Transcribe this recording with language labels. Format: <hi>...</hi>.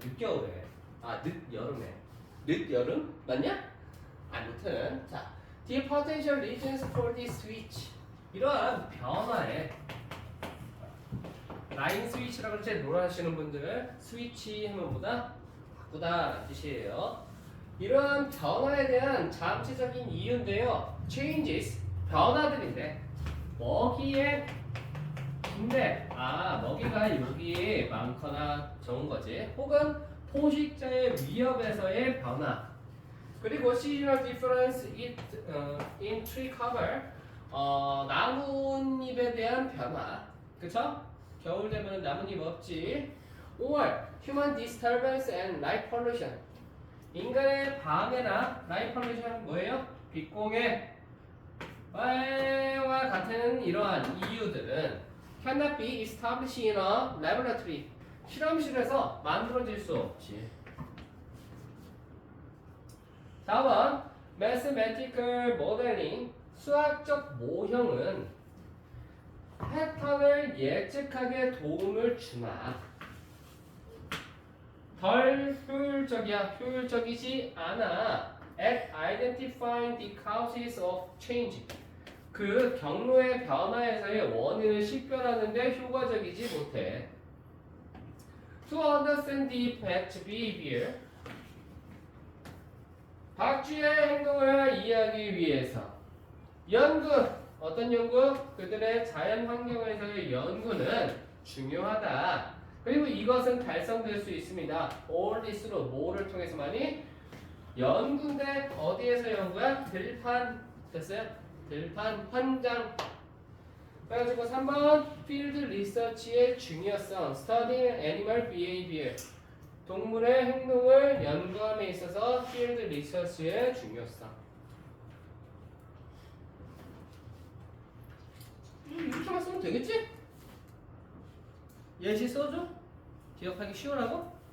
<ko>늦겨울에 늦여름에 늦여름 맞냐? 아무튼 자,</ko> <en>the potential reasons for this switch.</en> <ko>이러한 변화의 라인 스위치라고 그러지 노래하시는 분들 스위치 하면 뭐다? 바꾸다 뜻이에요. 이러한 변화에 대한 잠재적인 이유인데요. changes 변화들인데 먹이의 근데 먹이가 여기에 많거나 적은 거지. 혹은 포식자의 위협에서의 변화.</ko> <en>그리고 seasonal difference in tree cover.</en> <ko>나뭇잎에 대한 변화. 그쵸? 겨울 되면 나뭇잎 없지.</ko> <en>or human disturbance and light pollution.</en> <ko>인간의 방해나</ko> <en>light pollution</en> <ko>뭐예요? 빛공해 와 같은 이러한 이유들은</ko> <en>cannot be established in a laboratory.</en> <ko>실험실에서 만들어질 수 없지. 4번</ko> <en>mathematical modeling.</en> <ko>수학적 모형은 패턴을 예측하게 도움을 주나 덜 효율적이지 않아</ko> <en>at identifying the causes of change.</en> <ko>그 경로의 변화에서의 원인을 식별하는데 효과적이지 못해.</ko> <en>To understand the batch behavior.</en> <ko>박쥐의 행동을 이해하기 위해서 연구. 어떤 연구? 그들의 자연 환경에서의 연구는 중요하다. 그리고 이것은 달성될 수 있습니다.</ko> <en>all this</en> <ko>로 뭐를 통해서만이? 연구인데 어디에서 연구야? 들판. 됐어요? 들판 현장. 그래가지고 3번</ko> <en>field research</en> <ko>의 중요성.</ko> <en>studying animal behavior.</en> <ko>동물의 행동을 연구함에 있어서</ko> <en>field research</en> <ko>의 중요성. 이렇게만 쓰면 되겠지? 예시 써줘? 기억하기 쉬우라고?</ko>